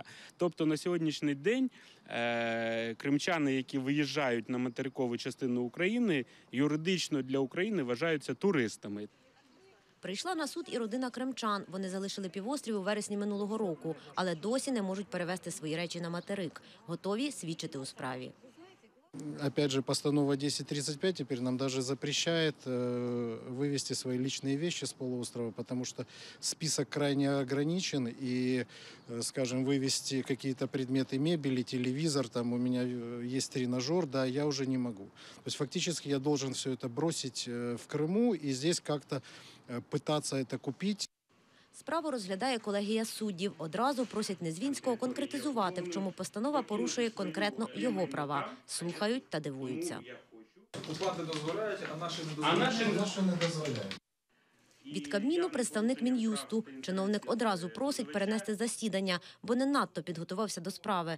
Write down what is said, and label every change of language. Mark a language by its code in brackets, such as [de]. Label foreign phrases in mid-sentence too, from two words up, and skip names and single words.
[uk] Тобто на сьогоднішній день кримчани, які виїжджають на материкову частину України, юридично для України вважаються туристами. Прийшла на суд і родина кримчан. Вони залишили півострів у вересні минулого року, але досі не можуть перевезти свої речі на материк. Готові свідчити у справі. [ru] Опять же, постанова 1035 теперь нам даже запрещает вывести свои личные вещи с полуострова, потому что список крайне ограничен, и, скажем, вывести какие-то предметы мебели, телевизор, там у меня есть тренажер, да, я уже не могу. То есть фактически я должен все это бросить в Крыму и здесь как-то пытаться это купить. [uk] Справу розглядає колегія суддів. Одразу просять Незвінського конкретизувати, в чому постанова порушує конкретно його права. Слухають та дивуються. Оплати дозволяють, а наші не дозволяють. Від Кабміну представник Мін'юсту. Чиновник одразу просить перенести засідання, бо не надто підготувався до справи.